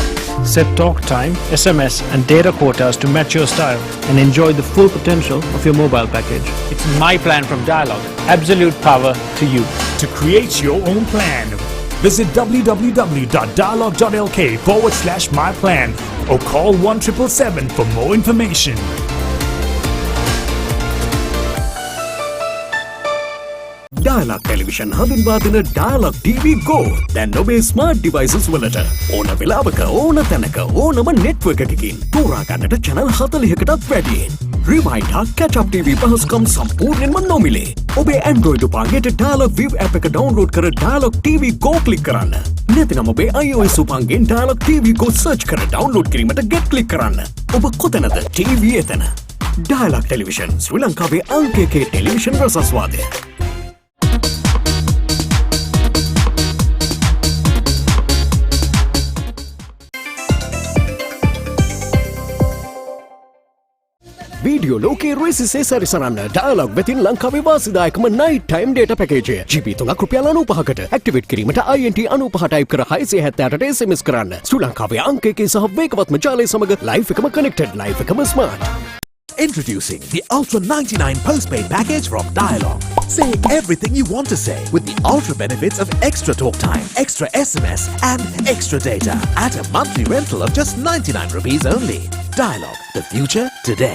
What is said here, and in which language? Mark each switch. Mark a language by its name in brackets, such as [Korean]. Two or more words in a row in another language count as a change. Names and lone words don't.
[English] Set talk time, SMS and data quotas to match your style and enjoy the full potential of your mobile package. It's my plan from Dialog. Absolute power to you. To create your own plan, visit www.dialog.lk/myplan or call 1777 for more information. [Sinhala] Dialog Television හඳුන්වා දෙන Dialog TV Go දැන් ඔබේ [English] smart devices [Sinhala] වලට ඕන වෙලාවක ඕන තැනක ඕනම නෙට්වර්ක් එකකින් තෝරා ගන්නට channel 40කටත් වැඩියෙන්. Rewind හා [English] catch up TV [Sinhala] පහසුකම් සම්පූර්ණයෙන්ම නොමිලේ. ඔබේ Android උපකරණයට Dialog View app එක download කර Dialog TV Go click කරන්න. නැත්නම් ඔබේ iOS උපකරණයෙන් Dialog TV Go search කර download කිරීමට get click කරන්න. ඔබ කොතැනද TV එතන. Dialog Television ශ්‍රී ලංකාවේ අංක 1 ටෙලිවිෂන් රසස්වාදය. වීඩියෝ ලෝකයේ රේසිසේ සැරිසරන්න ඩයලොග් වෙතින් ලංකාවේ වාසිදායකම [English] night time data package [Sinhala] GB 3ක් රුපියල් 95කට ඇක්ටිවේට් කිරීමට INT 95 ටයිප් කර 670ට SMS කරන්න. ශ්‍රී ලංකාවේ අංක 1 සහ වේගවත්ම ජාලය සමග ලයිව් එකම connected ලයිව් එකම smart. [English] Introducing the Ultra 99 postpaid package from Dialog. Say everything you want to say with the ultra benefits of extra talk time, extra SMS and extra data at a monthly rental of just 99 rupees only. Dialog, the future today.